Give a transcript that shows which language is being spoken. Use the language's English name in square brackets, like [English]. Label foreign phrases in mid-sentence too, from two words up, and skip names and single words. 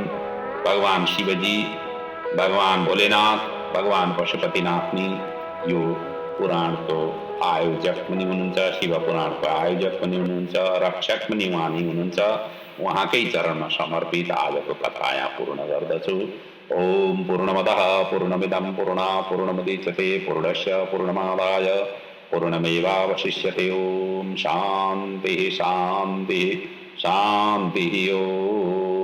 [Nepali] भगवान शिवजी, भगवान भोलेनाथ, भगवान पशुपतिनाथ नि यो पुराणको आयोजक पनि हुनुहुन्छ, शिव पुराणको आयोजक पनि हुनुहुन्छ, रक्षक पनि उहाँ नै हुनुहुन्छ। उहाँकै चरणमा समर्पित आजको कथा यहाँ पूर्ण गर्दछु। [Sanskrit] ओम पूर्णमदः पूर्णमिदं पूर्णात् पूर्णमुदच्यते पूर्णस्य पूर्णमादाय पूर्णमेवावशिष्यते। ओम शान्तिः शान्तिः शान्तिः। ओम।